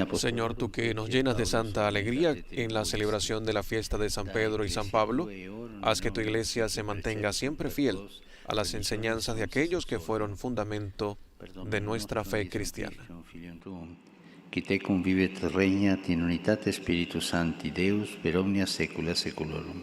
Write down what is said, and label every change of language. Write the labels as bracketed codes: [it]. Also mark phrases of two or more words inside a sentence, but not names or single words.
[es] Señor, tú que nos llenas de santa alegría en la celebración de la fiesta de San Pedro y San Pablo, haz que tu iglesia se mantenga siempre fiel a las enseñanzas de aquellos que fueron fundamento de nuestra fe cristiana. [la] Qui te convivet regnat in unitate Spiritus Sancti Deus per omnia saecula saeculorum.